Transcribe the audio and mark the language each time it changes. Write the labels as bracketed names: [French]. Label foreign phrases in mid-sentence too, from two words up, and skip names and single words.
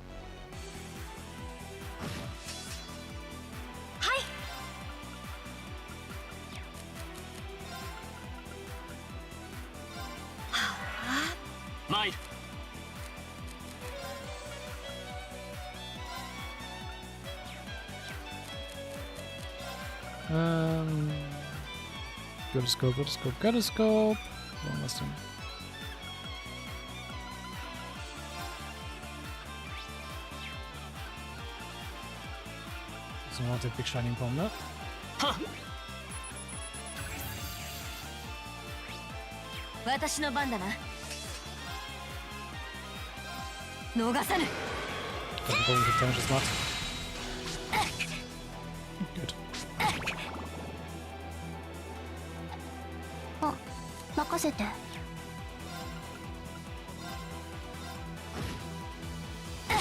[Japanese] はい。はあ。マイル。 [German] Gyroscope, Gyroscope, Gyroscope. Warum was denn? So, noch der Big Shining Bomb, ne? [Japanese] Ha! 私の番だな。逃さぬ。 [German] Mal gucken, wie viel Damage das macht. Gut. [Japanese] あ、任せて。